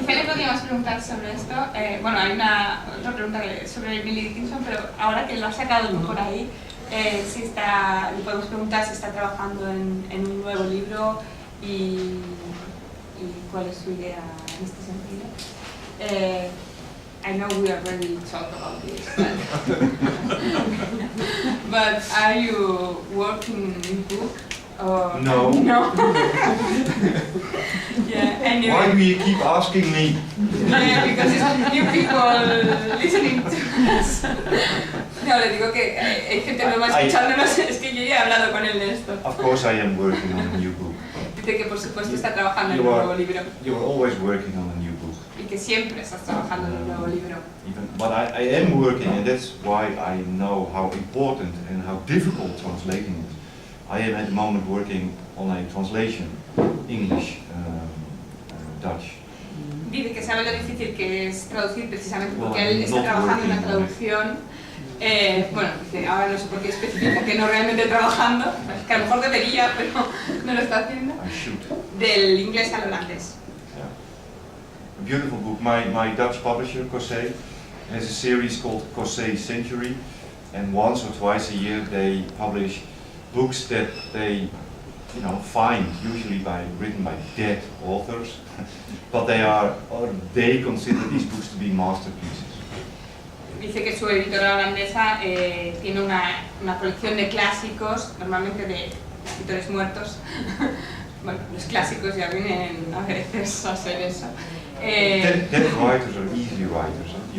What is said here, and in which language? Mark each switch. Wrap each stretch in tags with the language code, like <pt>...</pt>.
<es>quizá le podríamos preguntar sobre esto. Bueno, hay otra pregunta sobre Emily Dickinson, pero ahora que lo ha sacado por ahí, le podemos preguntar si está trabajando en un nuevo libro y cuál es su idea en este sentido.</es> <en>I know we already talked about this, but are you working in book? Or No. No. Yeah. Anyway. Why do you keep asking me? Yeah, because it's new people listening to us.</en> <es>No, le digo que hay gente nueva escuchándonos, es que yo ya he hablado con él de esto.</es> <en>Of course I am working on a new book.</en> <es>Dice que por supuesto está trabajando en un nuevo libro.</es> <en>You are always working on a new book.</en> <es>Y que siempre estás trabajando en un nuevo libro.</es> <en>But I am working, and that's why I know how important and how difficult translating is. I am at the moment working on a translation, English, Dutch.</en> <es>Dice que sabe lo difícil que es traducir precisamente porque</es> <en>Well,</en> <es>él está</es> <en>not</en> <es>trabajando en la</es> <en>working on it.</en> <es>traducción. Bueno, dice, ahora no sé por qué especifica que no realmente trabajando, que a lo mejor debería, pero no lo está haciendo.</es> <en>I should.</en> <es>Del inglés al holandés.</es> <en>Yeah. A beautiful book. My Dutch publisher, Cossé, has a series called Cossé Century, and once or twice a year they publish books that they, find, usually written by dead authors, but they consider these books to be masterpieces.</en> <es>Dice que su editora holandesa tiene una colección de clásicos, normalmente de escritores muertos. Bueno, los clásicos ya vienen a veces a ser eso.</es> <en>Dead writers are easy writers,</en>